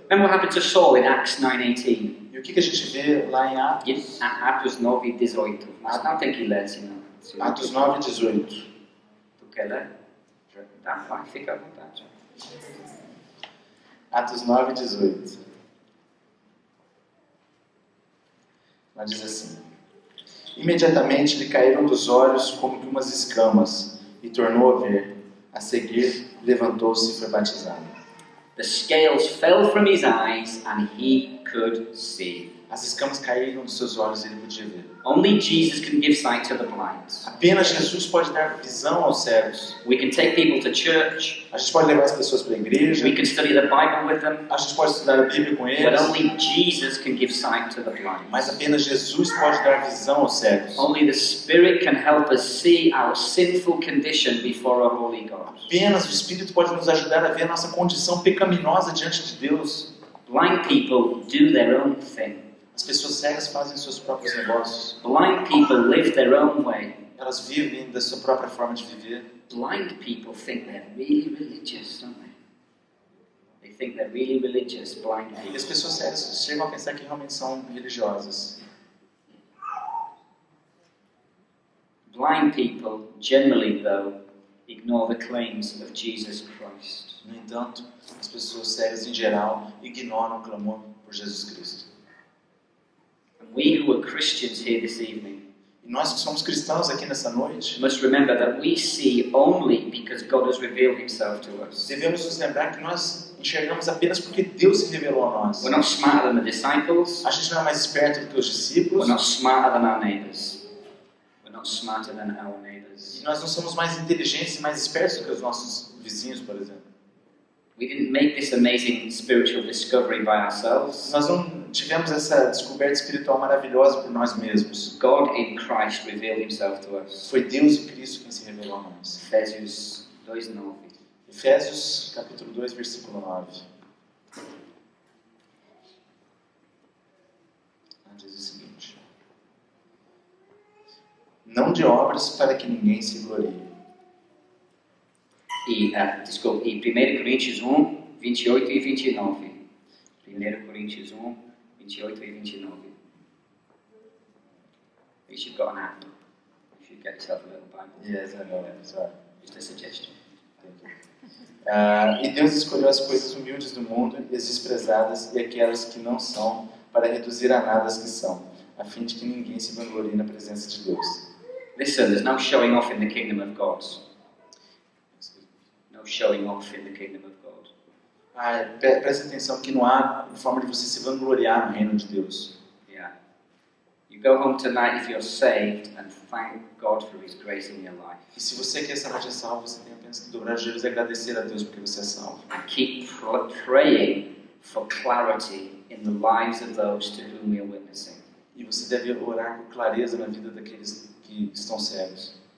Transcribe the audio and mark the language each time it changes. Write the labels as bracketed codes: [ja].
[en] Remember what happened to Saul in Acts 9:18? [pt] E o que a gente vê lá em Atos 9:18. Mas não tem que ler, senão. Atos 9:18? Tu quer ler? Tá, vai, fica à vontade. Atos 9:18. Lá diz assim: Imediatamente lhe caíram dos olhos como que umas escamas, e tornou a ver. A seguir, levantou-se e foi batizado. [en] The scales fell from his eyes and he could see. [pt] As escamas caíram dos seus olhos e ele podia ver. [en] Only Jesus can give sight to the blind. [pt] Apenas Jesus pode dar visão aos cegos. [en] We can take people to church. [pt] A gente pode levar as pessoas para a igreja. [en] We can study the Bible with them. [pt] A gente pode estudar a Bíblia com [en] But [pt] eles. [en] only Jesus can give sight to the blind. [pt] Mas apenas Jesus pode dar visão aos cegos. [en] Only the Spirit can help us see our sinful condition before a holy God. [pt] Apenas o Espírito pode nos ajudar a ver a nossa condição pecaminosa diante de Deus. [en] Blind people do their own thing. [pt] As pessoas cegas fazem seus próprios negócios. [en] Blind people live their own way. [pt] Elas vivem da sua própria forma de viver. [en] Blind people think they're really religious, don't they? They think they're really religious, blind [pt] E [en] people. [pt] as pessoas cegas chegam a pensar que realmente são religiosas. [en] Blind people generally, though, ignore the claims of Jesus Christ. [pt] No entanto, as pessoas cegas em geral ignoram o clamor por Jesus Cristo. [en] And we who are Christians here this evening [pt] E nós que somos cristãos aqui nessa noite, [en] must remember that we see only because God has revealed himself to us. [pt] devemos nos lembrar que nós enxergamos apenas porque Deus se revelou a nós. [en] We're not smarter than the disciples. [pt] A gente não é mais esperto do que os discípulos. [en] We're not smarter than our neighbors. We're not smarter than our neighbors. [pt] E nós não somos mais inteligentes e mais espertos do que os nossos vizinhos, por exemplo. [en] We didn't make this amazing spiritual discovery by ourselves. [pt] Nós não tivemos essa descoberta espiritual maravilhosa por nós mesmos. [en] God in Christ revealed himself to us. [pt] Foi Deus em Cristo quem se revelou a nós. Efésios 2:9. Efésios, capítulo 2, versículo 9. Diz o seguinte: Não de obras para que ninguém se glorie. E 1 Coríntios 1, 28 e 29. 1 Coríntios 1, 28 e 29. [en] At least you've got an app. You should get yourself a little Bible. Yes, I know. Sorry. Just a suggestion. [pt] E Deus escolheu as coisas humildes do mundo e as desprezadas e aquelas que não são, para reduzir a nada as que são, a fim de que ninguém se vanglorie na presença de Deus. [en] Listen, there's no showing off in the kingdom of God. No showing off in the kingdom of God. [pt] Presta atenção que não há forma de você se vangloriar no reino de Deus. [en] Yeah. You go home tonight if you're saved and thank God for His grace in your life. [pt] E se você quer essa noite é salvo, você tem apenas que dobrar os joelhos e agradecer a Deus porque você é salvo. [en] And keep praying for clarity in the lives of those to whom you're witnessing. [pt] E você deve orar por clareza na vida daqueles que estão cegos.